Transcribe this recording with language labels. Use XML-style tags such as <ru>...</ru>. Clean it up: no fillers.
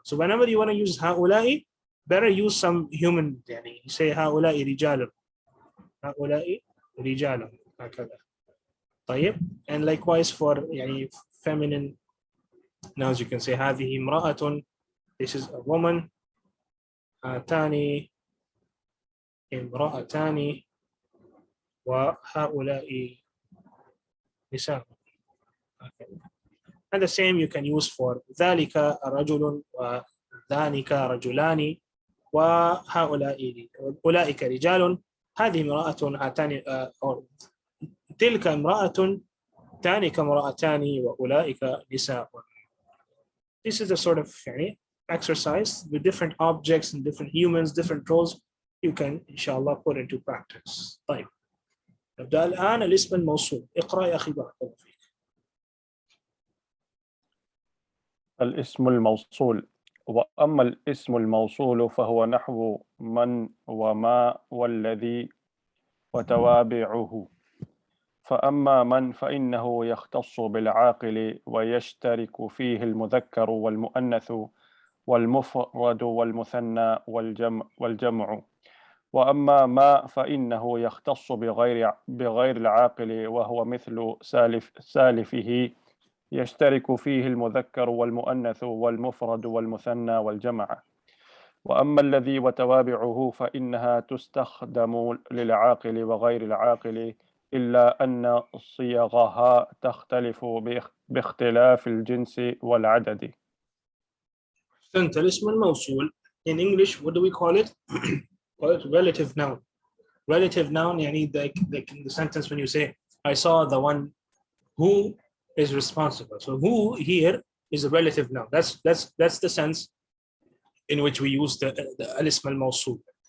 <en>So whenever you want to use هؤلاء, better use some human, you say</en> <ar>هؤلاء رجال, هؤلاء رجال, هكذا. طيب.</ar> <en>And likewise for feminine nouns, you can say</en> <ar>هذه امرأة,</ar> <en>this is a woman.</en> <ar>هاتان امرأتان, وهؤلاء نساء.</ar> <en>And the same you can use for</en> <ar>ذلك رجل, وذلك رجلان, وهؤلاء أولئك رجال, هذه امرأة, هاتان تلك امرأة, تلك امرأتان, وأولئك نساء.</ar> <en>This is the sort of exercise with different objects and different humans, different roles, you can inshallah put into practice.</en> <ar>طيب. نبدأ الآن الاسم الموصول. اقرأ يا أخي بارك الله فيك. الاسم الموصول. وأما الاسم الموصول فهو نحو من وما والذي وتوابعه. فأما من فإنه يختص بالعاقل ويشترك فيه المذكر والمؤنث والمفرد والمثنى والجمع. وأما ما فإنه يختص بغير العاقل وهو مثل سالفه يشترك فيه المذكر والمؤنث والمفرد والمثنى والجمع. وأما الذي وتوابعه فإنها تستخدم للعاقل وغير العاقل، إلا أن صيغها تختلف باختلاف الجنس والعدد. أحسنت.</ar> <en>الاسم الموصول in English what do we call it? Call it relative noun. Relative noun يعني like in the sentence when you say I saw the one who is responsible. So who here is a relative noun. That's the sense in which we use the al-ism al-mawsool.</en>